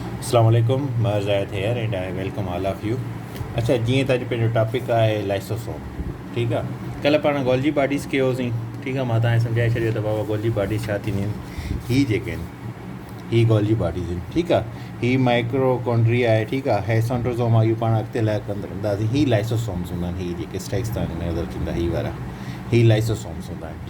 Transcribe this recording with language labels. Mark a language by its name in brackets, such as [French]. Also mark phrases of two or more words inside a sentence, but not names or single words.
[Arabic] السلام عليكم, [English] मां ज़ाहिद here and I welcome all of you. [Sindhi] अच्छा, जीअं त अॼु पंहिंजो टॉपिक आहे लाइसोसोम। ठीकु आहे, कल्ह पाण [English] Golgi bodies [Sindhi] कयोसीं। ठीकु आहे, मां तव्हांखे सम्झाए छॾियो त बाबा [English] Golgi bodies [Sindhi] छा थींदियूं आहिनि। हीअ जेके आहिनि हीअ [English] Golgi bodies [Sindhi] आहिनि। ठीकु आहे, हीअ माइक्रोकॉन्ड्रिया आहे। ठीकु आहे, हे सेंट्रोसोम आहे, इहो पाण अॻिते लाइ कंदासीं। हीअ लाइसोसोम्स हूंदा आहिनि, हीअ जेके स्टेक्स तव्हांखे नज़र थींदा हीअ वारा, ही लाइसोसोम्स हूंदा आहिनि।